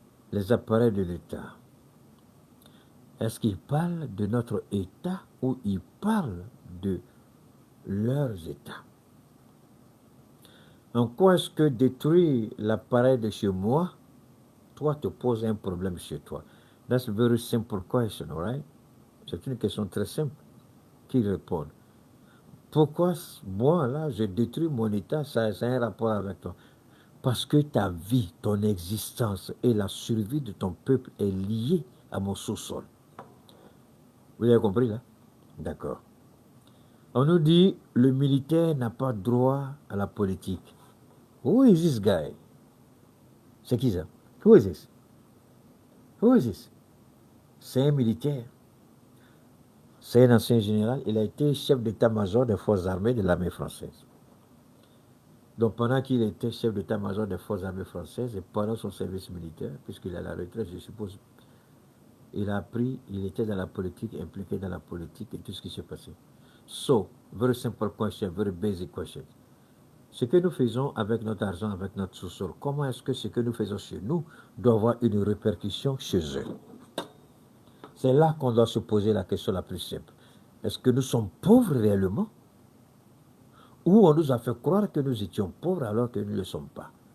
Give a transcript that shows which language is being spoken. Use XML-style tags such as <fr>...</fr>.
<fr>Les appareils de l'État, est-ce qu'ils parlent de notre État ou ils parlent de leurs États? En quoi est-ce que détruire l'appareil de chez moi, toi, te pose un problème chez toi?</fr> <en>That's a very simple question, right?</en> <fr>C'est une question très simple. Qui répond? Pourquoi moi, là, je détruis mon État? Ça a un rapport avec toi. Parce que ta vie, ton existence et la survie de ton peuple est liée à mon sous-sol. Vous avez compris, là? D'accord. On nous dit, le militaire n'a pas droit à la politique.</fr> <en>Who is this guy?</en> <fr>C'est qui ça?</fr> <en>Who is this?</en> <fr>C'est un militaire. C'est un ancien général. Il a été chef d'état-major des forces armées de l'armée française. Donc pendant qu'il était chef d'état-major des forces armées françaises et pendant son service militaire, puisqu'il est à la retraite, je suppose, il a appris, il était dans la politique, impliqué dans la politique et tout ce qui s'est passé.</fr> <en>So, very simple question, very basic question.</en> <fr>Ce que nous faisons avec notre argent, avec notre sous-sol, comment est-ce que ce que nous faisons chez nous doit avoir une répercussion chez eux? C'est là qu'on doit se poser la question la plus simple. Est-ce que nous sommes pauvres réellement? Ou on nous a fait croire que nous étions pauvres alors que nous ne le sommes pas?</fr>